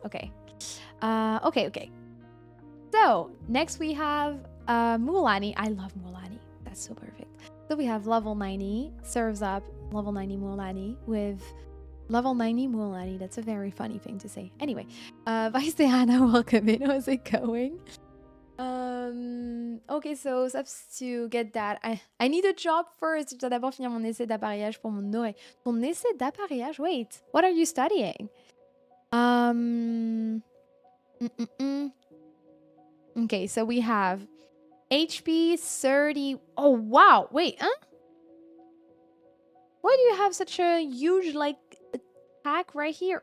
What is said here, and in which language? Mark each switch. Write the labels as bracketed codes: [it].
[en] Okay. Okay. So next we have Mulani. I love Mulani. That's so perfect. So we have level 90 serves up level 90 Mulani with level 90 Mulani. That's a very funny thing to say. Anyway, Vice Diana, welcome in. How's it going? Ok, so steps to get that. I need a job first. [fr] Je dois d'abord finir mon essai d'appareillage pour mon oreille. Ton essai d'appareillage? [en] Wait, what are you studying? Mm, mm, mm. Okay, so we have HP 30. Oh, wow. Wait, huh? Why do you have such a huge, like, attack right here?